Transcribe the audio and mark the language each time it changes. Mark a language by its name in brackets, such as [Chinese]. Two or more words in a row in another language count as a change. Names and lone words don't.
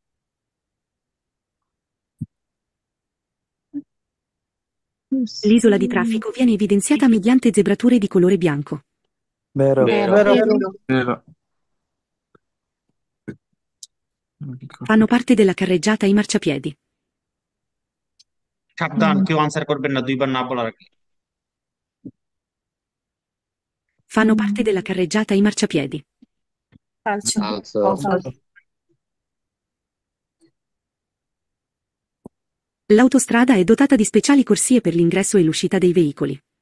[Italian] L'isola di traffico viene evidenziata mediante zebrature di colore bianco. Vero. Vero. Vero. Fanno parte della carreggiata i marciapiedi. [Bangla] সাবধান, কেউ আনসার করবেন না 2বার না বলার আগে। [Italian] Fanno parte della carreggiata i marciapiedi. Falso. Falso. L'autostrada è dotata di speciali corsie per l'ingresso e l'uscita dei veicoli.